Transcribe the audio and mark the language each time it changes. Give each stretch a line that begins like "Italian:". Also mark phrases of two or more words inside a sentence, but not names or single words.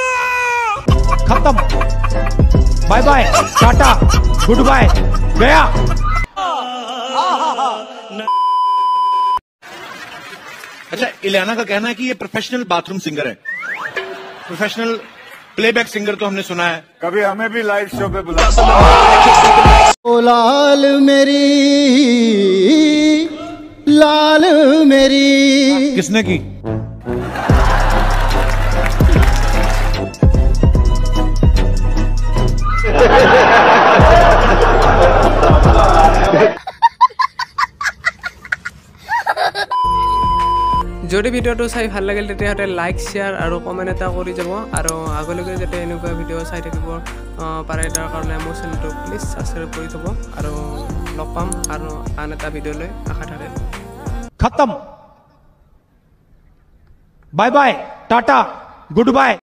Hindi: खत्म
English: bye bye
Hindi: टाटा
English: good bye
Hindi: गया अच्छा इलियाना का कहना है कि ये
English: professional bathroom singer
Hindi: है
English: professional playback singer
Hindi: तो हमने सुना है कभी हमें भी
English: live show
Hindi: पे बुला लाल मेरी किसने की
Assamese: যদি ভিডিওটো চাই ভাল লাগিল তেতিয়াহ'লে
English: like share
Assamese: আৰু কমেণ্ট এটা কৰি যাব আৰু আগলৈকে যাতে এনেকুৱা ভিডিঅ' চাই থাকিব পাৰে তাৰ কাৰণে মোৰ চেনেলটো প্লিজ ছাবস্ক্ৰাইব কৰি থ'ব আৰু লগ পাম আৰু আন এটা ভিডিঅ'লৈ আশা থাকে
English: खत्म bye bye tata good bye